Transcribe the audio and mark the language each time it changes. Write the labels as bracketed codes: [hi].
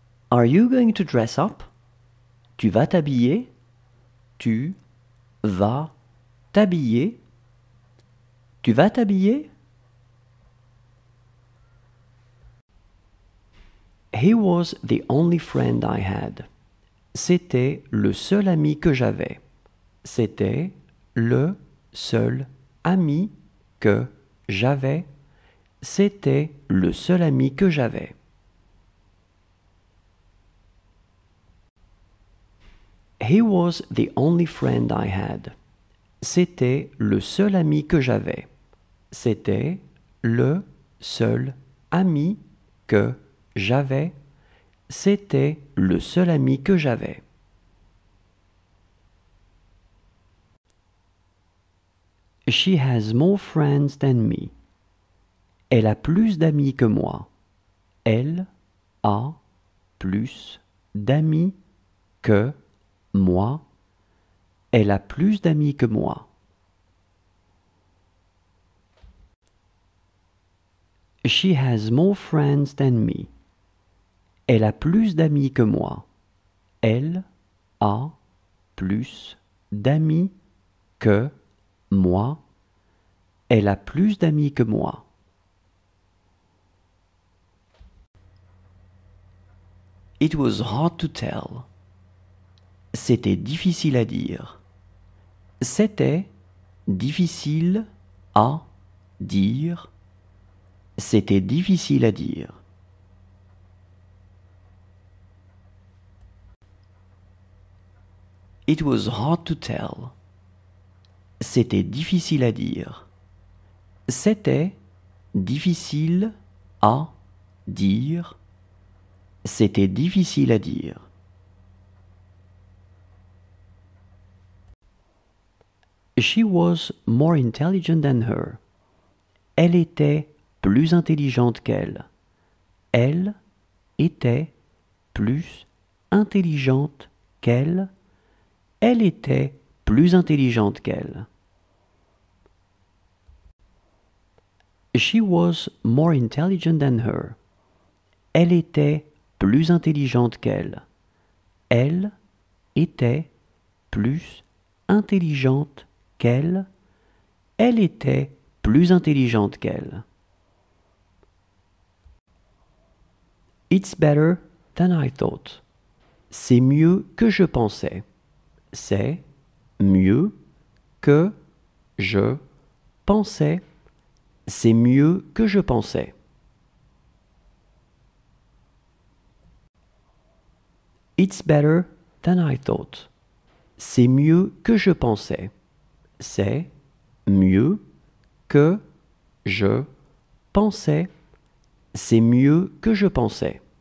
[en] Are you going to dress up? [fr] Tu vas t'habiller? Tu vas t'habiller? Tu vas t'habiller? [en] He was the only friend I had. [fr] C'était le seul ami que j'avais. C'était le seul ami que j'avais. C'était le seul ami que j'avais. [en] He was the only friend I had. [fr] C'était le seul ami que j'avais. C'était le seul ami que j'avais. C'était le seul ami que j'avais. [en] She has more friends than me. [fr] Elle a plus d'amis que moi. Elle a plus d'amis que moi. Elle a plus d'amis que moi. [en] She has more friends than me. [fr] Elle a plus d'amis que moi. Elle a plus d'amis que moi. Elle a plus d'amis que moi. [en] It was hard to tell. [fr] C'était difficile à dire. C'était difficile à dire. C'était difficile à dire. [en] It was hard to tell. [fr] C'était difficile à dire. C'était difficile à dire. C'était difficile à dire. [en] She was more intelligent than her. [fr] Elle était plus intelligente qu'elle. Elle était plus intelligente qu'elle. Elle était plus intelligente qu'elle. [en] She was more intelligent than her. [fr] Elle était plus intelligente qu'elle. Elle était plus intelligente qu'elle. Elle était plus intelligente qu'elle. [en] It's better than I thought. [fr] C'est mieux que je pensais. C'est mieux que je pensais. C'est mieux que je pensais. [en] It's better than I thought. [fr] C'est mieux que je pensais. C'est mieux que je pensais. C'est mieux que je pensais.